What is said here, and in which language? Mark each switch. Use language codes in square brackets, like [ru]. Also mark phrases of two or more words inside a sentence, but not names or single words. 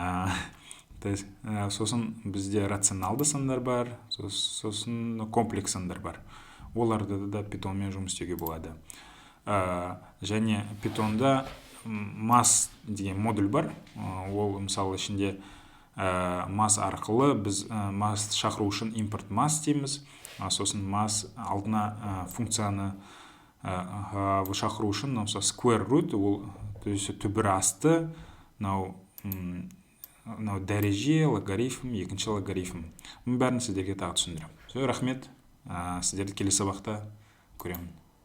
[kk] Сосын бізде рационалды сандар бар, сосын комплекс сандар бар. Оларды да питонмен жұмыс істеуге болады. Және питонда mass деген модуль бар. Ол мысалы ішінде mass арқылы біз mass шақыру үшін [en] import mass [kk] дейміз. Сосын mass алдына функцияны шақыру үшін [en] square root, [kk] ол түбір асты, дәреже, логарифм, екінші логарифм. Бәрін сіздерге тағы түсіндірем. Рахмет. Сіздерді келесі сабақта көремін.